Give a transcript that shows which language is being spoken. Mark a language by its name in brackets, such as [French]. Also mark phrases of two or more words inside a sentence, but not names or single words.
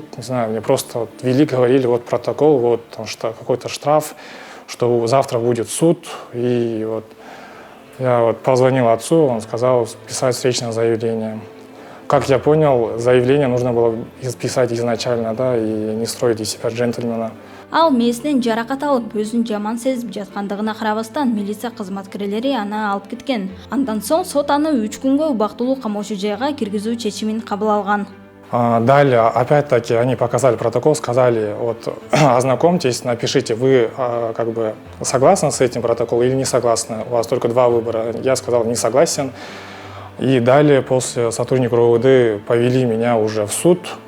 [Russian] Не знаю, мне просто ввели, говорили, протокол, что какой-то штраф, что завтра будет суд. И я позвонил отцу, он сказал писать встречное заявление. Как я понял, заявление нужно было писать изначально, да, и не строить из себя джентльмена. [Kyrgyz] Ал мээсинен жаракат алып, өзүн жаман сезип жаткандыгына карабастан милиция кызматкерлери аны алып кеткен. Андан соң сот аны 3 күнгө убактылуу камоочу жайга киргизүү чечимин кабыл алган. [Russian] Далее, опять-таки, они показали протокол, сказали, ознакомьтесь, напишите, вы как бы согласны с этим протоколом или не согласны. У вас только 2 выбора. Я сказал, не согласен. И далее, после сотрудника РОВД повели меня уже в суд.